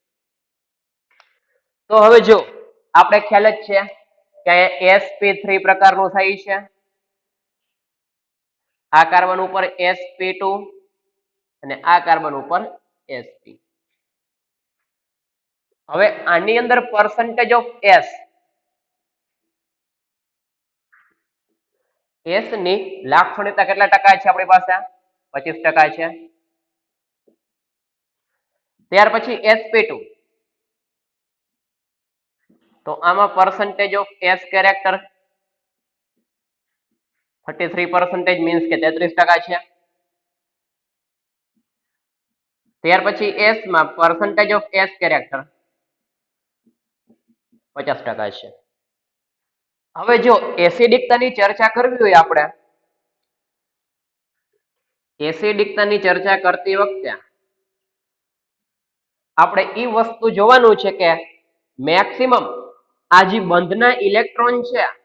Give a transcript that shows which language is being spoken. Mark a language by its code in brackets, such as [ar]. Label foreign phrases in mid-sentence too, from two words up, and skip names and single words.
[gu] તો હવે જો આપણે ખ્યાલ જ છે કે sp3 પ્રકારનું થાય છે, આ કાર્બન ઉપર sp2 અને આ કાર્બન ઉપર sp. હવે આની અંદર [en] percentage of S [gu] ની લાક્ષણિકતા કેટલા ટકા છે આપણી પાસે? 25% છે. ત્યાર પછી sp2, તો આમાં [en] percentage of S character [gu] 33% મીન્સ કે 33% છે. ત્યાર પછી S માં [en] percentage of S character [gu] 50% છે. હવે જો એસિડિકતાની ચર્ચા કરવી હોય આપણે, એસિડિકતાની ચર્ચા કરતી વખતે આપણે એ વસ્તુ જોવાનું છે કે મેક્સિમમ આ જે બંધના ઇલેક્ટ્રોન છે,